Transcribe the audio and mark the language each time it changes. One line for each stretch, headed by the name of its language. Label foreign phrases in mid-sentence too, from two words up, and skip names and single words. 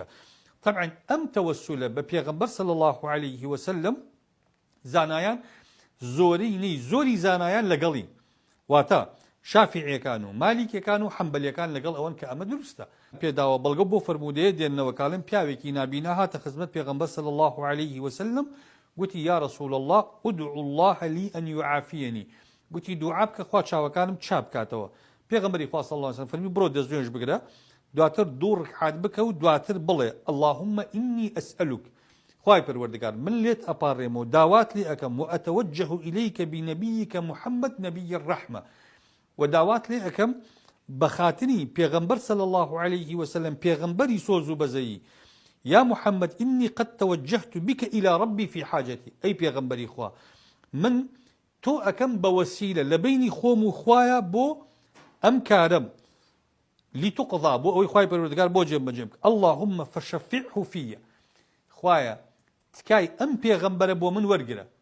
Central Kurdish: طبعا ئەم تەوەسولە بە پێغەمبەر
Arabic: صلی الله عليه وسلم
Central Kurdish: زانایان زۆری زانایان لەگەڵی، واتە شافعیەکان و مالیکیەکان و حەمبەلیەکان لەگەڵ ئەوەن کە ئەمە دروستە. پێداوە بەڵگە بۆ فەرمودەیە دێننەوە کاڵم پیاوێکی نابینا هاتە خزمەت پێغەمبەر
Arabic: صلی الله عليه وسلم،
Central Kurdish: گوتی
Arabic: یا رسول الله ادعو الله لي ان يعافيني،
Central Kurdish: گوتی دوعا بکە خوا چاوەکانم چاپ کاتەوە. پێغەمبەری خوا
Arabic: صلی الله عليه وسلم
Central Kurdish: فەرمی بڕۆ دەستێنش بگرە، دواتر دوو ڕکعات بکە و دواتر بڵێ
Arabic: اللهم اني اسالك،
Central Kurdish: خوای پەروەردگار من لێت ئەپاڕێمەوە و داوات لێ ئەکەم و ئەتەوەجه
Arabic: إليك بنبيك محمد نبي الرحمة،
Central Kurdish: و داوات لێ ئەکەم بە خاتری پێغەمبەر
Arabic: صلی الله عليه وسلم
Central Kurdish: پێغەمبەری سۆز و بەزەیی،
Arabic: یا محمد إني قد توجهت بك إلى ربي في حاجتي،
Central Kurdish: ئەی پێغەمبەری خوا من تۆ ئەکەم بە وەسیلە لە بینی خۆم و خوایە بۆ ئەم کارم لتقضى بۆ ئەوەی خوای پەروەردگار بۆ جێبەجێ بکە.
Arabic: اللهم فشفعه فيا،
Central Kurdish: خوایە تکای ئەم پێغەمبەرە بۆ من وەرگرە.